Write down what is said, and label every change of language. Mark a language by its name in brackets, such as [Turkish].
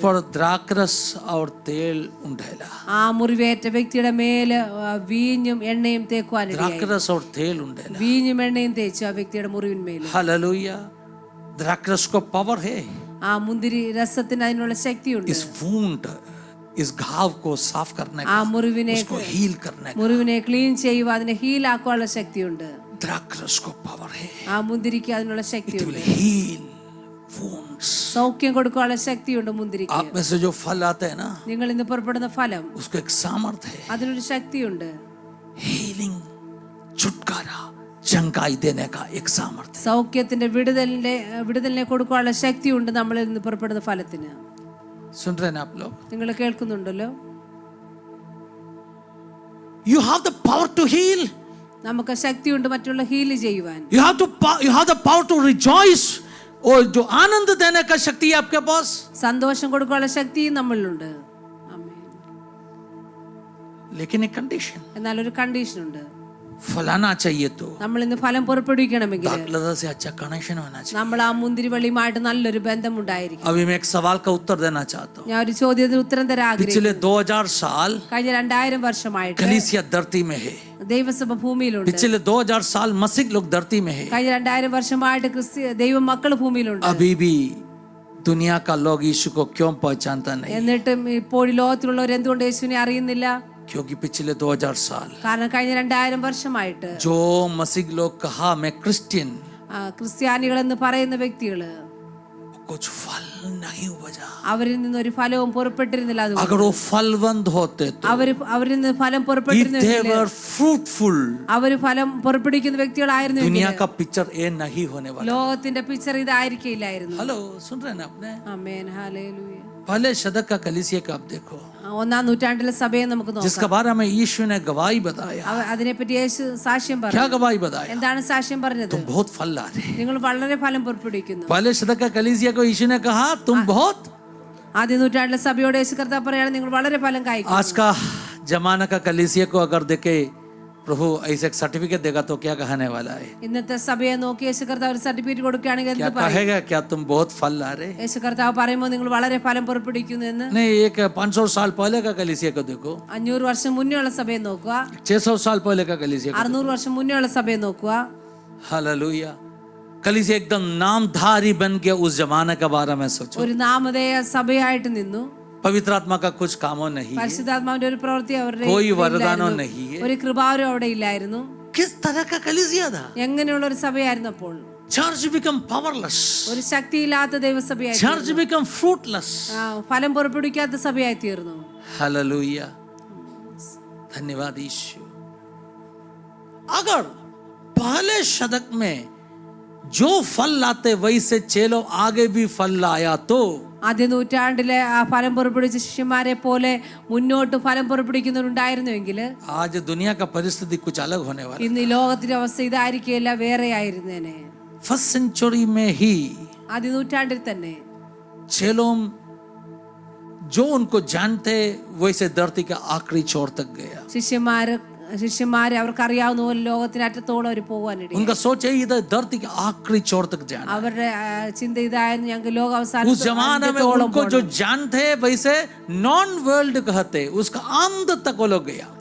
[Hindi] पर द्राक्षरस और तेल उंडेला. [Malayalam] ആ മുറിവേറ്റ വ്യക്തിയുടെ മേല് വീഞ്ഞും എണ്ണയും തേക്കുവാനിടയായി. [Hindi] द्राक्षरस और तेल उंडेला. [Malayalam] വീഞ്ഞും എണ്ണയും തേച്ചു ആ വ്യക്തിയുടെ മുറിവിന്മേൽ. [Hindi] हालेलुया. द्राक्षरस को पावर है. [Malayalam] ആ മുന്തിരി രസത്തിന് അതിനുള്ള ശക്തിയുണ്ട്. [Hindi] इस वुंड, इस घाव को साफ करने [Malayalam] ആ [Hindi] का, [Malayalam] മുറിവിനെ [Hindi] उसको हील करने का [Malayalam] മുറിവിനെ ക്ലീൻ ചെയ്യുക, അതിനെ ഹീലാക്കാനുള്ള ശക്തിയുണ്ട്. [Hindi] द्राक्षरस को पावर है. [Malayalam] ആ മുന്തിരിക്ക് അതിനുള്ള [English] It [Malayalam] ശക്തിയുണ്ട്. [English] will heal wounds. [Malayalam] സൗഖ്യം കൊടുക്കാനുള്ള ശക്തിയുണ്ട് മുന്തിരിക്ക്. [Hindi] आप में से जो फल आते हैं ना, [Malayalam] നിങ്ങൾ ഇന്ന് പുറപ്പെടുന്ന ഫലം [Hindi] उसको एक सामर्थ्य है, [Malayalam] അതിനൊരു ശക്തിയുണ്ട്. [Hindi] हीलिंग, छुटकारा, चंगाई देने का एक सामर्थ्य. [Malayalam] സൗഖ്യത്തിന്റെ വിടുതലിനെ കൊടുക്കാനുള്ള ശക്തിയുണ്ട് നമ്മളിൽ നിന്ന് പുറപ്പെടുന്ന ഫലത്തിന്. [Hindi] सुन रहे हैं आप लोग? [Malayalam] നിങ്ങൾ കേൾക്കുന്നുണ്ടല്ലോ. [English] You have the power to heal. [Malayalam] നമുക്ക് ശക്തിയുണ്ട് മറ്റുള്ള ഹീൽ ചെയ്യുവാൻ. [English] You have the power to rejoice. [Hindi] और जो आनंद देने का शक्ति है आपके पास. [Malayalam] സന്തോഷം കൊടുക്കാനുള്ള ശക്തിയും നമ്മളിലുണ്ട്. ആമേൻ. [Hindi] लेकिन एक कंडीशन, [Malayalam] എന്നാൽ ഒരു കണ്ടീഷൻ ഉണ്ട്. [Hindi] फलाना चाहिए तो [Malayalam] നമ്മൾ ഇന്ന് ഫലം പുറപ്പെടുവിക്കണമെങ്കിൽ [Hindi] दाखलता से अच्छा कनेक्शन होना चाहिए. [Malayalam] നമ്മൾ ആ മുന്തിരിവള്ളിയുമായിട്ട് നല്ലൊരു ബന്ധം ഉണ്ടായിരിക്കും. [Hindi] अभी मैं एक सवाल का उत्तर देना चाहता हूँ. [Malayalam] ഞാൻ ഒരു ചോദ്യത്തിന് ഉത്തരം തരാൻ ആഗ്രഹിക്കുന്നു. [Hindi] पिछले 2000 साल [Malayalam] കഴിഞ്ഞ 2000 വർഷമായിട്ട് [Hindi] कलीसिया धरती में है. [Malayalam] ദൈവസഭ ഭൂമിയിലുണ്ട്. [Hindi] पिछले 2000 साल मसीह लोग धरती में है. [Malayalam] കഴിഞ്ഞ 2000 വർഷമായിട്ട് ദൈവ മക്കൾ ഭൂമിയിലുണ്ട്. [Hindi] अभी भी दुनिया का लोग यीशु को क्यों पहचानता नहीं? [Malayalam] എന്നിട്ടും ഇപ്പോൾ ലോകത്തിലുള്ളവർ എന്തുകൊണ്ട് യേശുവിനെ അറിയുന്നില്ല? [Hindi] क्योंकि पिछले 2000 साल [Malayalam] കാരണം കഴിഞ്ഞ 2000 വർഷമായിട്ട് [Hindi] जो मसीह लोग कहा मैं क्रिश्चियन, [Malayalam] ക്രിസ്ത്യാനികൾ എന്ന് പറയുന്ന വ്യക്തികള് [Hindi] कुछ फल नहीं उपजा. [Malayalam] അവരിൽ നിന്ന് ഒരു ഫലവും പുറപ്പെട്ടിരുന്നില്ല. [Hindi] अगर वो फलवंत होते तो, [Malayalam] അവരിൽ നിന്ന് ഫലം [English] if [Malayalam] പുറപ്പെട്ടിരുന്നില്ല, [English] they were fruitful, [Malayalam] അവര് ഫലം പുറപ്പെടുവിക്കുന്ന വ്യക്തികളായിരുന്നു, [Hindi] दुनिया का पिक्चर ये नहीं होने वाला. [Malayalam] ലോകത്തിന്റെ പിക്ചർ ഇതായിരിക്കില്ലായിരുന്നു. [Hindi] हेलो, सुन रहे हैं ना आपने? [Malayalam] ആമേൻ. ഹല്ലേലൂയ. [Hindi] पहले शतक का कलीसिया का आप देखो, [Malayalam] ഒന്നാം നൂറ്റാണ്ടിലെ സഭയെ നമുക്ക് [Hindi] जिसका [Malayalam] നോക്കാം. [Hindi] बारे में यीशु ने गवाही बताया. [Malayalam] അതിനെപ്പറ്റി യേശു സാക്ഷ്യം [Hindi] क्या [Malayalam] പറഞ്ഞു. [Hindi] गवाही बताया? [Malayalam] എന്താണ് സാക്ഷ്യം പറഞ്ഞത്? [Hindi] तुम बहुत फल ला रहे. [Malayalam] നിങ്ങൾ വളരെ ഫലം പുറപ്പെടുവിക്കുന്നു. [Hindi] पहले शतक का कलीसिया को यीशु ने कहा तुम बहुत. [Malayalam] ആദ്യ നൂറ്റാണ്ടിലെ സഭയോട് യേശു കർത്താവ് പറയാണ് നിങ്ങൾ വളരെ ഫലം കായ്ക്കും. [Hindi] आज का जमाना का कलीसिया को अगर देखे प्रभु ऐसे एक सर्टिफिकेट देगा तो क्या कहने वाला है? [Malayalam] ഇന്നത്തെ സഭയെ നോക്കി യേശു കർത്താവ് ഒരു സർട്ടിഫിക്കറ്റ് കൊടുക്കുകയാണെങ്കിൽ [Hindi] क्या [Malayalam] എന്ത് പറയും? [Hindi] कहेगा? क्या तुम बहुत फल ला रहे? [Malayalam] യേശു കർത്താവ് പറയുമ്പോൾ നിങ്ങൾ വളരെ ഫലം പുറപ്പെടുവിക്കുന്നു എന്ന്. [Hindi] नहीं, एक 500 साल पहले का कलीसिया को देखो, [Malayalam] 500 വർഷം മുന്നേ ഉള്ള സഭയെ നോക്കുക, [Hindi] 600 साल पहले का कलीसिया को. [Malayalam] 600 വർഷം മുന്നേ ഉള്ള സഭയെ നോക്കുക. [Hindi] हालेलुया. कलीसिया एकदम नामधारी बन गया. उस जमाने के बारे में सोचो. [Malayalam] ഒരു നാമധേയ സഭയായിട്ട് നിന്നു. [Hindi] पवित्र आत्मा का कुछ कामों नहीं है, [Malayalam] പരിശുദ്ധാത്മാവിന്റെ ഒരു പ്രവൃത്തി അവരുടെ [Hindi] कोई वरदानों [Malayalam] ഇല്ലായിരുന്നു. [Hindi] नहीं है. [Malayalam] ഒരു കൃപാവരും അവിടെ ഇല്ലായിരുന്നു. [Hindi] किस तरह का कलीसिया था? [Malayalam] എങ്ങനെയുള്ള ഒരു സഭയായിരുന്നു അപ്പോൾ? [English] church become powerless. [Malayalam] ഒരു ശക്തിയില്ലാത്ത ദൈവസഭയായി [English] Church become fruitless. [Malayalam] ഫലം പുറപ്പെടുവിക്കാത്ത സഭയായി തീർന്നു. [Hindi] Hallelujah. धन्यवाद यीशु. अगर पहले शतक में जो फल लाते वैसे चेलो आगे भी फल लाया तो [Malayalam] ആദ്യ നൂറ്റാണ്ടിലെ ആ ഫലം പുറപ്പെടുവിച്ച ശിഷ്യന്മാരെ പോലെ മുന്നോട്ട് ഫലം പുറപ്പെടുവിക്കുന്നവരുണ്ടായിരുന്നുവെങ്കിൽ [Hindi] आज दुनिया का परिस्थिति कुछ अलग होने वाला. [Malayalam] ഇന്ന് ഈ ലോകത്തിന്റെ അവസ്ഥ ഇതായിരിക്കില്ല, വേറെ ആയിരുന്നേനെ. [Hindi] फर्स्ट सेंचुरी में ही [Malayalam] ആദ്യ നൂറ്റാണ്ടിൽ തന്നെ [Hindi] चेलों जो उनको जानते वैसे धरती के आखिरी छोर तक गया. [Malayalam] ശിഷ്യന്മാര് അവർക്കറിയാവുന്ന പോലെ ലോകത്തിന്റെ അറ്റത്തോളം അവർ പോകാനിടയിൽ. [Hindi] उनका सोच है इधर धरती के आखिरी छोर तक जाना. [Malayalam] അവരുടെ ചിന്ത ഇതായിരുന്നു, ഞങ്ങൾക്ക് ലോക [Hindi] उस जमाने में उनको जो जानते वैसे नॉन वर्ल्ड कहते उसका अंत तक वो लोग गया.